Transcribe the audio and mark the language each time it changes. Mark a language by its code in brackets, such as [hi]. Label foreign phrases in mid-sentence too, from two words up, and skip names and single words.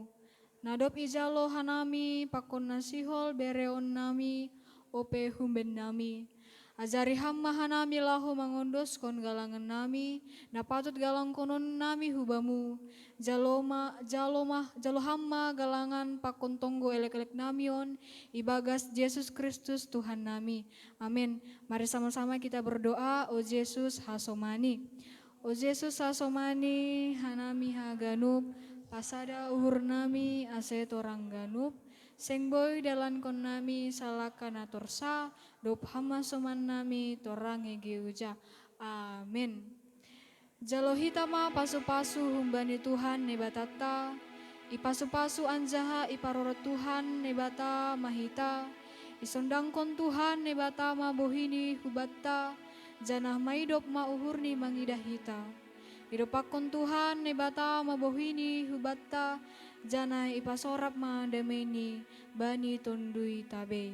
[bts] Nadop ijalo hanami, pakon nasihol bereon nami, ope humben nami. Ajari hamma hanami lahu mangondos kon galangan nami, napatut galang konon nami hubamu. Jalo hamma galangan pakon tonggo elek-elek namion, ibagas Yesus Kristus Tuhan nami. Amin. [id] Mari sama-sama kita berdoa, o Yesus hasomani. [bts] O Yesus hasomani, hanami haganup, pasada uhur nami ase torang ganup. Sengboy dalan kon nami salakan atorsa, dop hama soman nami torang egeuja. Amin. Jalo hitama pasu-pasu humbani Tuhan nebatata, ipasu-pasu anjaha iparorot Tuhan nebata mahita, isondang kon Tuhan nebata mabohini hubatta, janah maidop mauhurni mangidahita. Idopakon Tuhan nebata mabohini hubatta, janah ipasorap madameni bani tondui tabe.